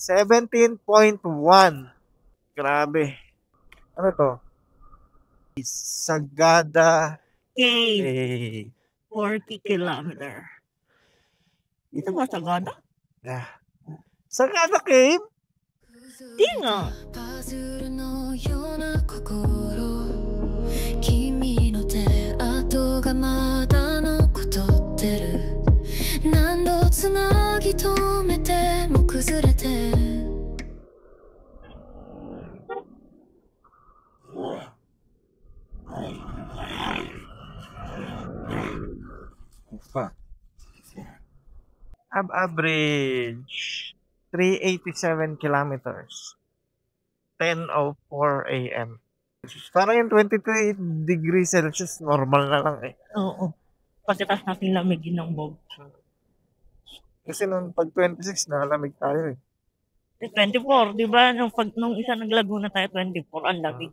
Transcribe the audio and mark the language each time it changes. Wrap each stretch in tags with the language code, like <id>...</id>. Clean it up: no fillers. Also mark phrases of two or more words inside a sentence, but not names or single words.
<tl>17.1. Grabe. Ano to? Sagada. Okay. 40 kilometer. Ito ba Sagada? Sagada Cave? Di nga.</tl> <ja>パズルのような心君の手跡がまだ残ってる何度つなぎ止めても崩れて</ja> <en>Average 387 kilometers. 10:04 a.m.</en> <tl>Parang yung 23</tl> <en>degrees Celsius,</en> <tl>normal na lang eh. Oo. Kasi tas natin lamigin ng bulb. Kasi nung pag 26, nakalamig tayo eh. 24, di ba? Nung isa naglago na tayo, 24, ang lamig.</tl>